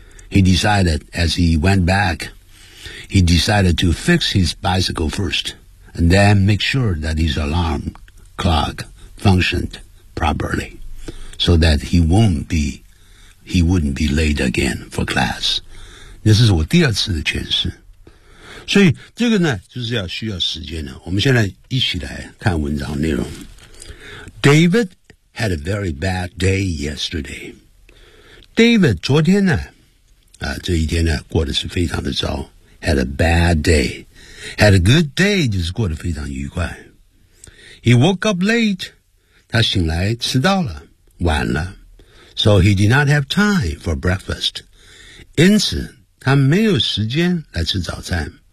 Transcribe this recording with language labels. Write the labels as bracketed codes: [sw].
[en] He decided, as he went back, he decided to fix his bicycle first and then make sure that his alarm clock functioned properly so that he wouldn't be late again for class. [zh] 这是我第二次的诠释。所以这个呢就是要需要时间的。我们现在一起来看文章内容。 [en] David had a very bad day yesterday. [zh] David 昨天呢这一天呢过得是非常的糟。 [en] Had a bad day. Had a good day [zh] 就是过得非常愉快。 [en] He woke up late. [zh] 他醒来迟到了晚了。 [en] So he did not have time for breakfast. [zh] 因此他没有时间来吃早餐。